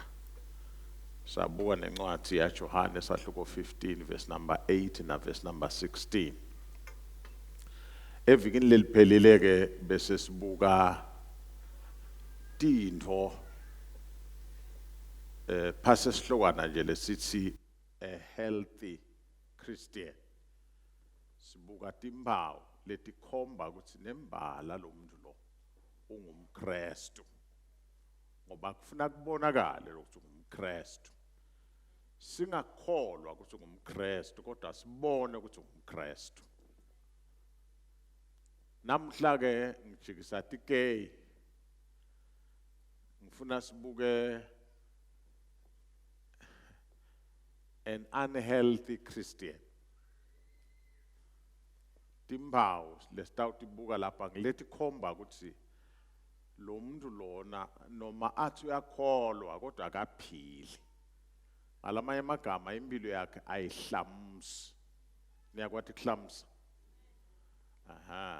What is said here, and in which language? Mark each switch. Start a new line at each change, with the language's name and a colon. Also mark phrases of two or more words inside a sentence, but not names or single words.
Swati: Sabuka nencwadi ya Johane sahluko 15
English: verse number
Swati: 8 na
English: verse number
Swati: 16. Evikini leliphelile ke bese sibuka tintfo phase sihlokwana nje lesithi
English: a healthy Christian.
Swati: Sibuka timpawu letikhomba ukuthi nembala lo muntu lo ungumKristu. Ngoba kufuna kubonakale ukuthi ungumKristu. Singakholwa ukuthi ungumKristu kodwa sibone ukuthi ungumKristu. Namhla ke ngijikisa tikey ngifuna sibuke
English: an unhealthy Christian.
Swati: Timpawu lesitawutibuka lapha ngiletikhomba ukuthi lo muntu lona noma athi uyakholwa kodwa akaphili. Alamanye amagama impilo yakhe ayihlamsi. Niyakwathi kuhlamsa? Aha.